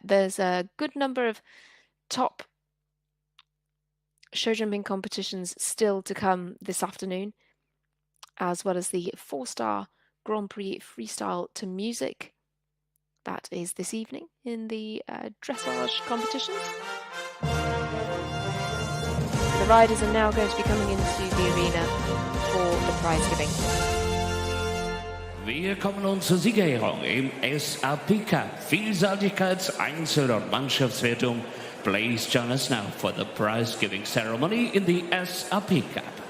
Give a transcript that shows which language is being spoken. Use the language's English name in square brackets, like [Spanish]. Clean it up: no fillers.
[English] There's a good number of top show jumping competitions still to come this afternoon, as well as the 4-star Grand Prix freestyle to music. That is this evening in the dressage competitions. The riders are now going to be coming into the arena for the prize giving. [German] Wir kommen nun zur Siegerehrung im SAP Cup. Vielseitigkeits-, Einzel- und Mannschaftswertung. [English] Please join us now for the prize giving ceremony in the SAP Cup.